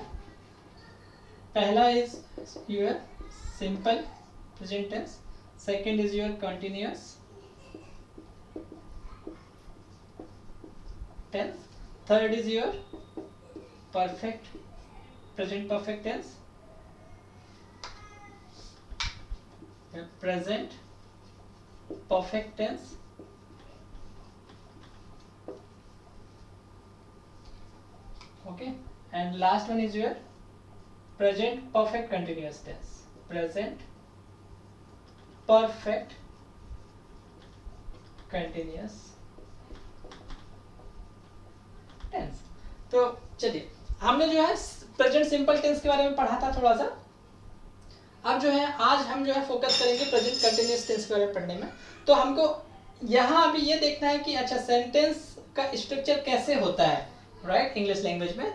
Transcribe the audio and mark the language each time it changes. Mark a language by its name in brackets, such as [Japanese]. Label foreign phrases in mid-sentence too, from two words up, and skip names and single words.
[English] पहला is your simple present tense, second is your continuous tense, third is your perfect present perfect tense, present perfect tense, okay, and last one is your present perfect continuous tense, present perfect continuous tense। [Hindi] तो चलिए, हमने जो है [English] present simple tense [Hindi] के बारे में पढ़ा था थोड़ा सा। अब जो है आज हम जो है फोकस करेंगे [English] present continuous tense [Hindi] के बारे में पढ़ने में। तो हमको यहाँ अभी ये देखना है कि अच्छा सेंटेंस का स्ट्रक्चर कैसे होता है, राइट, [English] English language [Hindi] में।